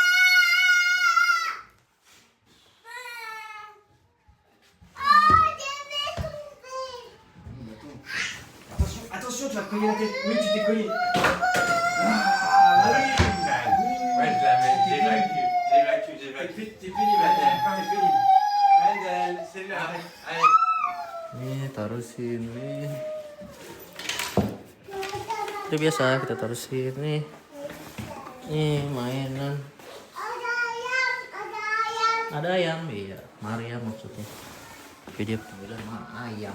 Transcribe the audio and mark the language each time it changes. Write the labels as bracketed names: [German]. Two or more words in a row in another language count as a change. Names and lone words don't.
[French] Attention, tu vas cogner la tête. Oui, tu t'es cogné. Ah, oui. Ouais, je l'avais. J'évacue. T'es pénible, Mendel. T'es pénible. Mendel, c'est là. Allez. [Indonesian] Nih, taruh sini. Itu biasa kita taruh sini. Nih, mainan. Ada ayam, iya. Maria maksudnya. Jadi dia bilang ayam.